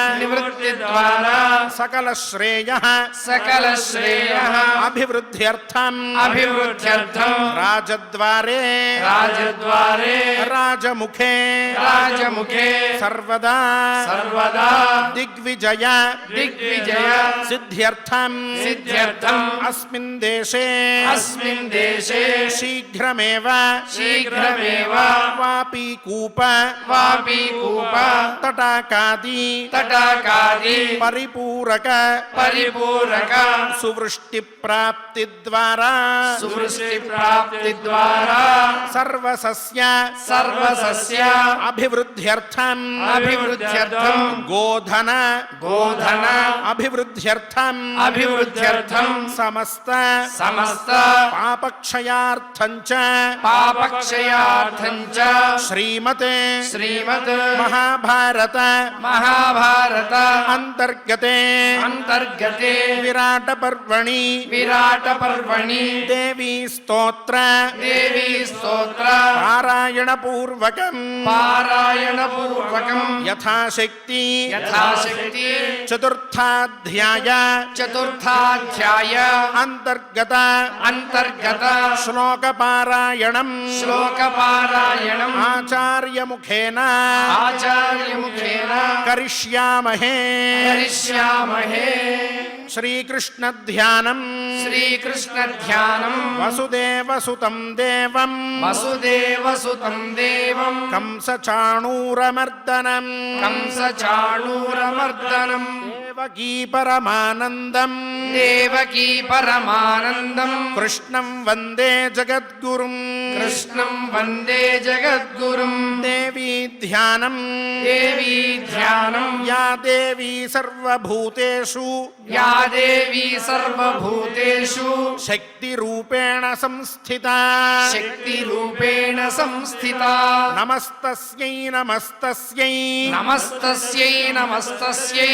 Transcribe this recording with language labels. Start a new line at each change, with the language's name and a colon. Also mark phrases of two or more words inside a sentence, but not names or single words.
Sanskrit: సకల శ్రేయః అభివృద్ధ్యర్థం రాజద్వారే రాజముఖే సర్వదా దిగ్విజయ సిద్ధ్యర్థం అస్మిన్ దేశే శ్రీ శీఘ్రమేవ शीघ्रमेव వాపీకూప वापीकूप తటాకాది तटाकादि పరిపూరక परिपूरक సువృష్టి ప్రాప్తి ద్వారా सुवृष्टि प्राप्ति द्वारा సర్వసస్య सर्वसस्य అభివృద్ధ్యర్థం अभिवृद्ध्यर्थं గోధన गोधन అభివృద్ధ్యర్థం अभिवृद्ध्यर्थं సమస్త समस्त పాపక్షయార్థం చ पापक्षयार्थं च శ్రీమతే श्रीमत् మహాభారత महाभारत అంతర్గతే अंतर्गते విరాట పర్వణి विराट पर्वणि దేవీ స్తోత్ర देवी स्तोत्र పారాయణ పూర్వకం पारायण पूर्वकं యథాశక్తి यथाशक्ति చతుర్థాధ్యాయ चतुर्थाध्याय అంతర్గత अंतर्गत శ్లోక పారాయణం श्लोक पारायणम् ఆచార్యముఖేన आचार्यमुखेन కరిష్యామహే करिष्यामहे శ్రీకృష్ణ ధ్యానం श्रीकृष्ण ध्यानम् వసుదేవసుతం దేవం वसुदेवसुतं देवं కంసచాణూరమర్దనం कंसचाणूरमर्दनम् దేవకీ పరమానందం देवकी परमानन्दम् కృష్ణం వందే జగద్గురుం कृष्णं वन्दे जगद्गुरुम् దేవీ ధ్యానం देवी ध्यानम् యా దేవీ సర్వభూతేషు या देवी सर्वभूतेषु శక్తిరూపేణ సంస్థిత शक्तिरूपेण संस्थिता నమస్తస్యై నమస్తస్యై नमस्तस्यै नमस्तस्यै